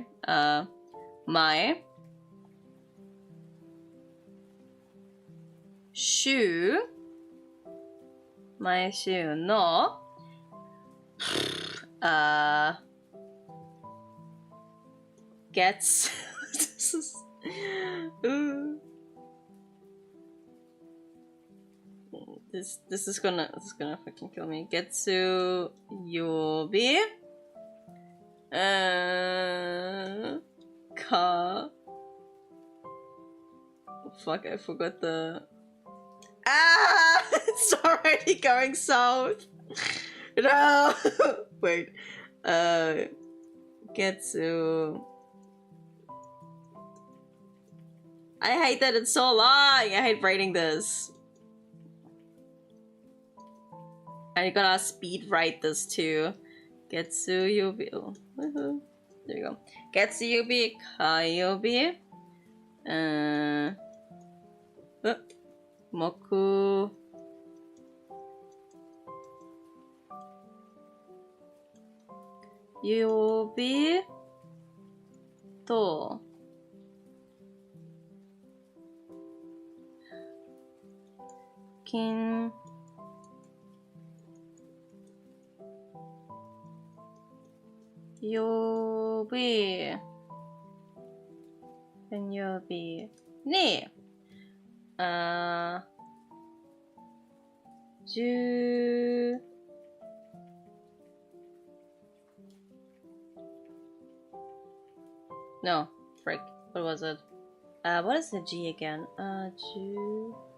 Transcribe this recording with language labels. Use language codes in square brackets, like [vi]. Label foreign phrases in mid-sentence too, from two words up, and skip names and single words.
[ja] 毎週の [en] gets this is this is gonna fucking kill me. [ja] 月曜日か [en] fuck, I forgot the it's already going south. No wait. Getsu, I hate that it's so long. I hate writing this. And you gotta speed write this too. [ja] 月曜日. [en] Oh, woohoo. There you go. [ja] 月曜日、火曜日。木. Yobi. 土。金. Yobi. 曜日。日. Ju. [en] No, frick. What was it? What is the G again? Ju.